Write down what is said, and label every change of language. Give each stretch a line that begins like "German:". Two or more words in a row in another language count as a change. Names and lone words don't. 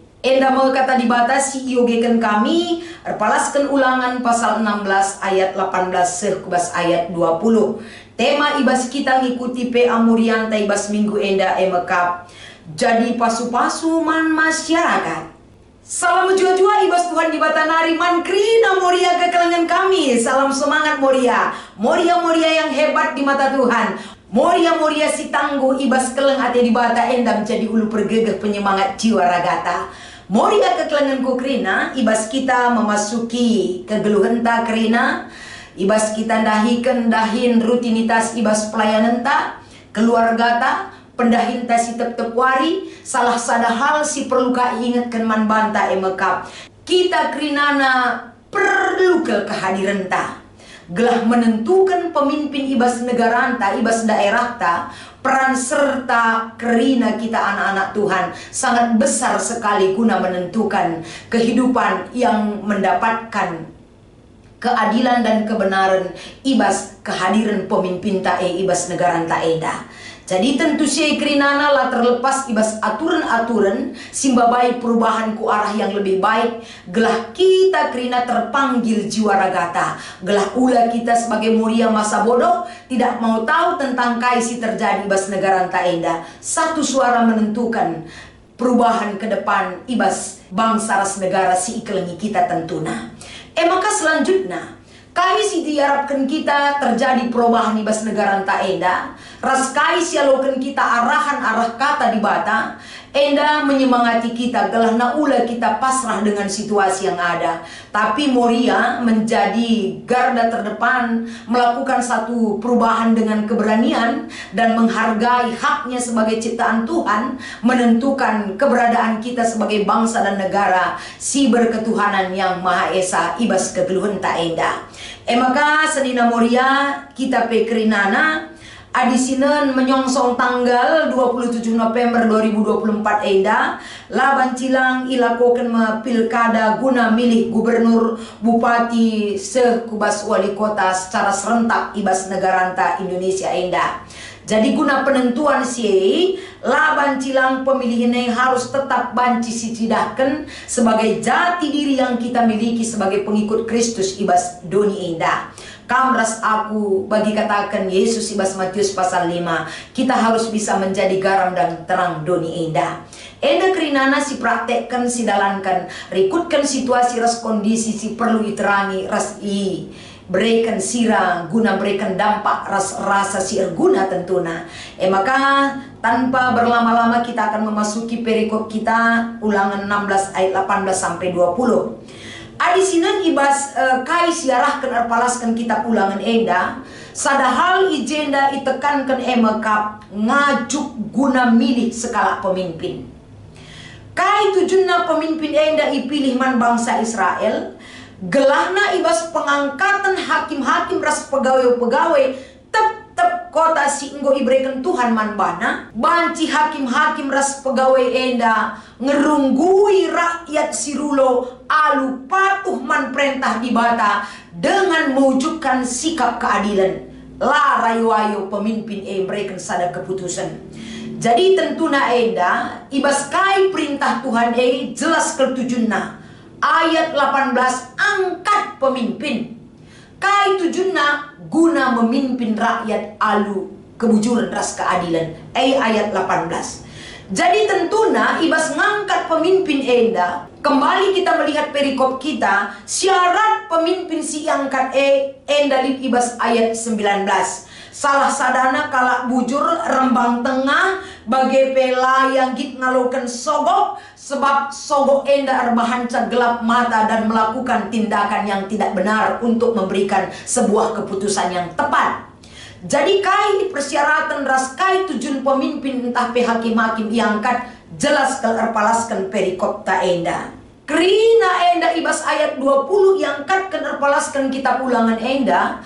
Batak Karo: Enda mau kata dibatasi iogekan kami erpalaskan Ulangan pasal 16 ayat 18 kubas ayat 20. Tema ibas kita ngikuti PA Morianta ibas Minggu Enda emekap jadi pasu-pasu man masyarakat. Salam jua-jua ibas Tuhan di batanari mankrina moria kekelengan kami.
Indonesian: Salam semangat moria. Moria-moria yang hebat di mata Tuhan.
Batak Karo: Moria-moria si tangguh ibas keleng ate di bata enda menjadi ulu pergegeh penyemangat jiwa ragata. Moria kekelenganku krina, ibas kita memasuki kegeluhenta krina, ibas kita dahin rutinitas ibas pelayanan ta, keluarga ta, pendahin ta si tep wari, salah sada hal si perlu ka ingatkan manbanta emekap. Kita krinana perlu ke kehadiran ta.
Indonesian: Gelah menentukan pemimpin
Batak Karo: ibas negara ta, ibas daerah ta,
Indonesian: peran serta kerina kita anak-anak Tuhan sangat besar sekali guna menentukan kehidupan yang mendapatkan keadilan dan kebenaran
Batak Karo: ibas kehadiran pemimpin ta ibas negara ta eda. Jadi tentu si krinana lah terlepas ibas aturan-aturan simbabai perubahan ku
Indonesian: arah yang lebih baik.
Batak Karo: Gelah kita krina terpanggil jiwa ragata. Gelah ula kita sebagai moria
Indonesian: masa bodoh tidak mau tahu tentang
Batak Karo: kaisi terjadi ibas negara ta enda.
Indonesian: Satu suara menentukan perubahan ke depan
Batak Karo: ibas bangsa ras negara si ikelengi kita tentuna. Maka selanjutnya kaisi diharapkan kita
Indonesian: terjadi perubahan
Batak Karo: ibas negara ta enda. Ras kaisi alokan kita arahan arah kata di bata. Enda menyemangati kita gelah naula kita
Indonesian: pasrah dengan situasi yang ada. Tapi moria menjadi garda terdepan melakukan satu perubahan dengan keberanian dan menghargai haknya sebagai ciptaan Tuhan, menentukan keberadaan kita sebagai bangsa dan negara si berketuhanan yang Maha Esa
Batak Karo: ibas kegeluhan ta enda. Maka senina moria kita pekrinana adisinan menyongsong tanggal 27 November 2024 enda laban cilang ilakokan pilkada guna milih gubernur, bupati, sekubas wali kota
Indonesian: secara serentak
Batak Karo: ibas negaranta Indonesia enda.
Indonesian: Jadi guna penentuan
Batak Karo: si laban cilang
Indonesian: pemilihan yang harus tetap
Batak Karo: banci sicidahkan
Indonesian: sebagai jati diri yang kita miliki sebagai pengikut Kristus
Batak Karo: ibas doni enda. Kamras aku bagi katakan Yesus ibas Matius pasal 5.
Indonesian: Kita harus bisa menjadi garam dan terang
Batak Karo: doni enda. Enda kerinana si praktekkan si dalankan. Rikutkan situasi ras kondisi si perlu diterangi ras i. Berikan sira guna berikan dampak rasa si erguna tentuna.
Indonesian: Maka tanpa berlama-lama kita akan memasuki perikop kita Ulangan 16 ayat 18 sampai 20.
Batak Karo: Adi sinan ibas kai siarahkan arpalaskan kita ulangan enda. Sadahal ijenda itekankan emakap ngajuk guna milih sekala pemimpin. Kai tujunna pemimpin enda ipilih man bangsa Israel. Gelahna ibas pengangkatan hakim-hakim ras pegawai-pegawai tetap kota si enggo iberikan Tuhan man bana. Banci hakim-hakim ras pegawai enda ngerunggui rakyat sirulo alu patuh man perintah di bata
Indonesian: dengan mewujudkan sikap keadilan.
Batak Karo: La rayu-ayu pemimpin mereka sada keputusan. Jadi tentuna enda ibas kai perintah Tuhan jelas ketujunna.
Indonesian: Ayat 18 angkat pemimpin.
Batak Karo: Kai tujunna guna memimpin rakyat alu kebujuran ras keadilan.
Indonesian: Ayat 18.
Batak Karo: Jadi tentuna ibas ngangkat pemimpin enda.
Indonesian: Kembali kita melihat perikop kita.
Batak Karo: Syarat pemimpin si angkat enda ibas ayat 19. Salah sadana kalak bujur rembang tengah bagai pela yang git ngalokan sogok.
Indonesian: Sebab sogok enda arbahanca gelap mata dan melakukan tindakan yang tidak benar untuk memberikan sebuah keputusan yang tepat.
Batak Karo: Jadi kai persyaratan ras kai tujuan pemimpin entah hakim-hakim iangkat jelas terpalaskan perikop ta enda. Kerina enda ibas ayat 20 iangkat terpalaskan kitab ulangan enda.